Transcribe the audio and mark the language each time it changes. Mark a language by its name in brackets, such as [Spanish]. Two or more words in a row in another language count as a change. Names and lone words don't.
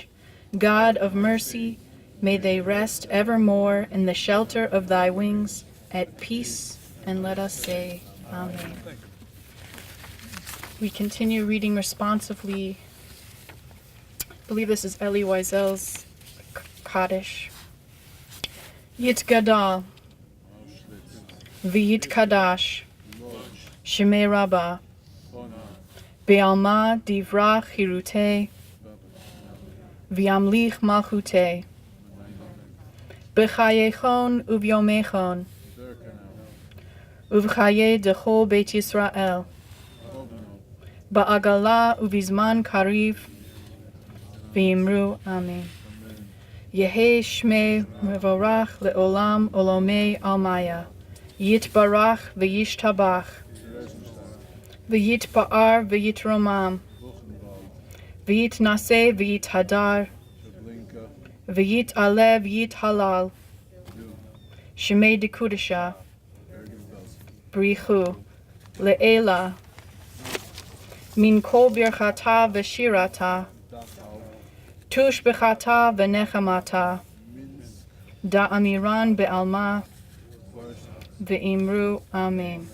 [English] God of mercy, may they rest evermore in the shelter of thy wings, at peace, and let us say, Amen. We continue reading responsively. I believe this is Elie Wiesel's Kaddish. [Aramaic] יתגדל ויתקדש שמה רבא בעלמא די ברא כרעותה וימליך מלכותה בחייכון וביומיכון ובחיי דכל בית ישראל בעגלא ובזמן קריב ואמרו אמן. יהא שמה מברך לעלם ולעלמי עלמיא יתברך וישתבח ויתפאר ויתרומם ויתנשא ויתהדר, ויתעלה ויתהלל שמה דקדשא, בריך הוא לעלא מן כל ברכתא ושירתא תשבחתא ונחמתא דאמירן בעלמא ואמרו אמן.